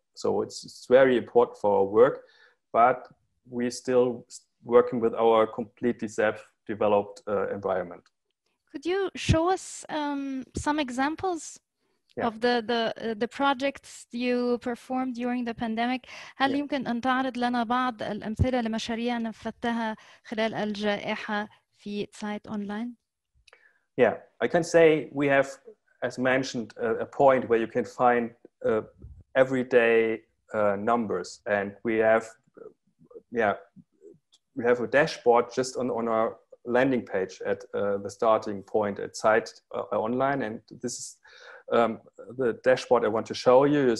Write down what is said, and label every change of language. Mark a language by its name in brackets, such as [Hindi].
[English] So it's very important for our work, but we're still working with our completely self-developed environment. Could you show us some examples of the projects you performed during the pandemic? [Arabic] هل يمكن أن تعرض لنا بعض الأمثلة لمشاريع نفذتها خلال الجائحة في Zeit Online? [English] Yeah, I can say we have, as mentioned, a point where you can find everyday numbers, and we have a dashboard just on our landing page at the starting point at Zeit Online, and this is the dashboard I want to show you.